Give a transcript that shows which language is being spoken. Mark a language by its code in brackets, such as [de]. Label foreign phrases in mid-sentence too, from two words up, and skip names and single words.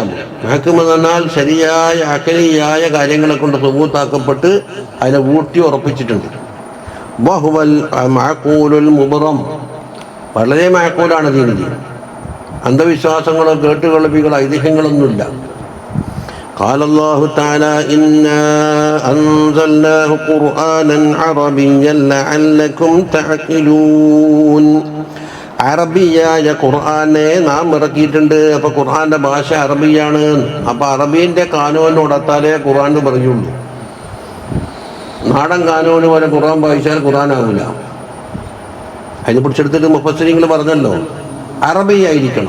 [ml] മുഹക്കം എന്ന് പറഞ്ഞാൽ ശരിയായ അഖലിയായ കാര്യങ്ങളെ കൊണ്ട് സുബൂത്താക്കപ്പെട്ട് അതിനെ ഊട്ടി ഉറപ്പിച്ചിട്ടുണ്ട്. [ar] وهو المعقول المبرم, [ml] വളരെ മഅഖൂലാണ് ദീൻ. അന്ധവിശ്വാസങ്ങളോ കേട്ടുകേൾവികളോ ഐതിഹ്യങ്ങളൊന്നുമില്ല. [ar] قال الله تعالى إنا أنزلناه قرآنا عربيا لعلكم تعقلون. [ml] അറബിയായ ഖുർആനെ നാം ഇറക്കിയിട്ടുണ്ട്. അപ്പോൾ ഖുർആന്റെ ഭാഷ അറബിയാണ്. അപ്പോൾ അറബീൻ്റെ കാനൂനോടത്താലേ ഖുർആൻ പറയുള്ളൂ. നാടൻ കാനൂന് പോലെ ഖുർആൻ വായിച്ചാൽ ഖുർആൻ ആവില്ല. അതിനെ പിടിച്ചെടുത്തിട്ട് മുഫസ്സിരീങ്ങൾ പറഞ്ഞല്ലോ, അറബിയായിരിക്കണം.